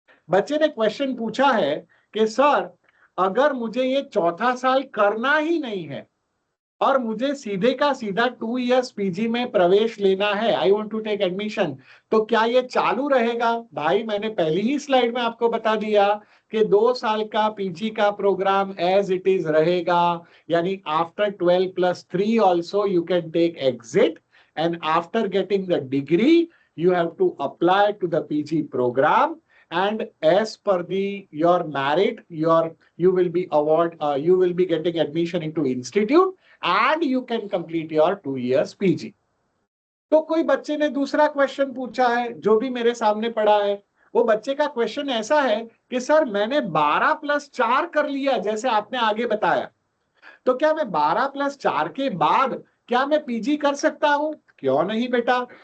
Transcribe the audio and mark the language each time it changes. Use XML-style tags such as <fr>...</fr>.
<hi>बच्चे ने क्वेश्चन पूछा है कि सर, अगर मुझे ये 4था साल करना ही नहीं है और मुझे सीधे का सीधा 2 इयर्स पीजी में प्रवेश लेना है,</hi> <en>I want to take admission,</en> <hi>तो क्या ये चालू रहेगा? भाई मैंने पहली ही स्लाइड में आपको बता दिया कि 2 साल का पीजी का प्रोग्राम एज इट इज रहेगा।</hi> <en>यानी after 12 + 3 also you can take exit and after getting the degree you have to apply to the PG program, and as per your merit you will be getting admission into institute and you can complete your 2 years PG।</en> <hi>तो कोई बच्चे ने दूसरा question पूछा है जो भी मेरे सामने पड़ा है। वो बच्चे का क्वेश्चन ऐसा है कि सर मैंने 12 + 4 कर लिया जैसे आपने आगे बताया, तो क्या मैं 12 + 4 के बाद क्या मैं पीजी कर सकता हूं? क्यों नहीं बेटा।</hi>